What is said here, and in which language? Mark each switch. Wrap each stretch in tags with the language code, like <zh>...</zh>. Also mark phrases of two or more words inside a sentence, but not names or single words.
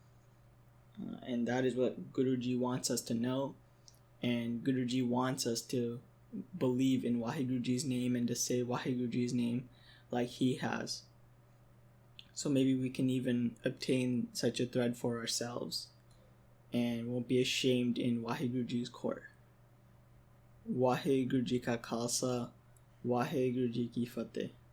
<en>And that is what Guruji wants us to know, and Guruji wants us to believe in Waheguruji's name and to say Waheguruji's name like he has. So maybe we can even obtain such a thread for ourselves and won't be ashamed in Waheguruji's court.</en> <pa>ਵਾਹਿਗੁਰੂਜੀ ਕਾ ਖ਼ਾਲਸਾ, ਵਾਹਿਗੁਰੂਜੀ ਕੀ ਫ਼ਤਿਹ.</pa>